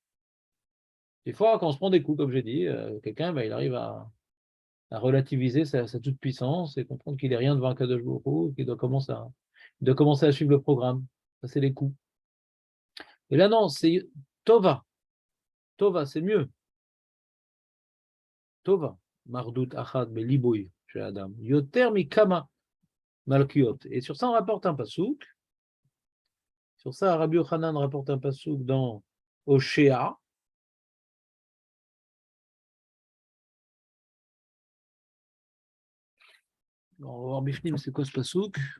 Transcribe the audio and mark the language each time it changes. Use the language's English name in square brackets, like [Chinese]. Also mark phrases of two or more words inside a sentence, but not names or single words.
[French] Des fois, quand on se prend des coups, comme j'ai dit, quelqu'un, il arrive à à relativiser sa toute-puissance et comprendre qu'il n'est rien devant Akadosh Baruch Hu, qu'il doit commencer à suivre le programme. Ça, c'est les coups. Et là, non, c'est Tova. Tova, c'est mieux. Tova. [Hebrew] מרדות אחת בליבו של אדם. יותר מכמה מלקיות. [French] Et sur ça, on rapporte un pasouk. Sur ça, Rabbi Yochanan rapporte un pasouk dans Oshéa. On va voir Bifnim, c'est quoi ce pasouk?